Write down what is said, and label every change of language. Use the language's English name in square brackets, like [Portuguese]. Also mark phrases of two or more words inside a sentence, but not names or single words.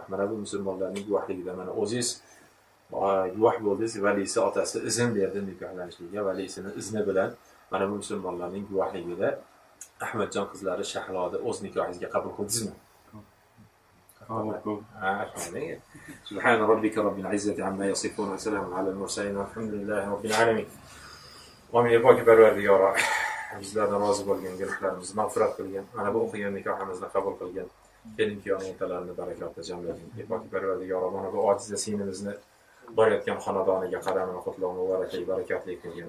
[Uzbek] Mana bu musulmonlarning guvohligida mana o'zingiz guvoh bo'ldingiz, valisi otasi izn berdi nikohlanishlikka, valisining izni bilan mana bu musulmonlarning guvohligida Ahmadjon qizlari Shahloni o'z nikohingizga qabul qildingizmi? [Arabic] سبحان ربك رب العزة عما يصفون وسلام على المرسلين والحمد لله رب العالمين. Amin. [Tajik] Поки Парвардигоро, [Uzbek] bizlardan rozi bo'lgan, gunohlarimizni mag'firat qilgan, mana bu o'qigan nikohimizni qabul qilgan, kelin-kuyovni o'rtalarini barakotda jamlagan. [Tajik] Поки Парвардигоро, [Uzbek] mana bu ojiza sinimizni borayotgan xonadoniga qadamini qutlovni barakatli qilgan.